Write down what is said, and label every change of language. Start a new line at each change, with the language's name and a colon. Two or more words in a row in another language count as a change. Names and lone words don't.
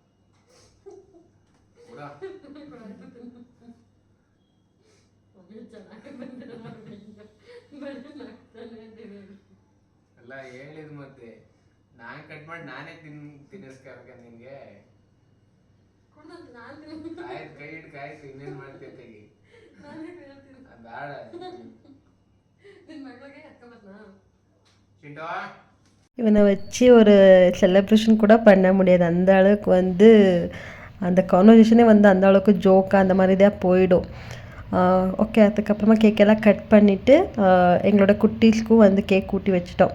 Kannada: ಅಲ್ಲ ಹೇಳಿದ್ ಮತ್ತೆ ನಾನ್ ಕಟ್ ಮಾಡಿ ನಾನೇ ತಿನ್ನಿಸ್ಕ ನಿನ್ಗೆ. ಆಯ್ತು, ಕೈ ಇಟ್ಕ. ಆಯ್ತು, ಇನ್ನೇನ್ ಮಾಡ್ತೀಯ ತೆಗಿ. ಬೇಡ சிண்டோ.
Tamil: இவனை வச்சு ஒரு செலிப்ரேஷன் கூட பண்ண முடியாது. அந்த அளவுக்கு வந்து அந்த கான்வர்சேஷனே வந்து அந்த அளவுக்கு ஜோக்காக அந்த மாதிரி தான் போயிடும். ஓகே, அதுக்கப்புறமா கேக்கெல்லாம் கட் பண்ணிவிட்டு எங்களோட குட்டீஸ்க்கும் வந்து கேக் ஊட்டி வச்சிட்டோம்.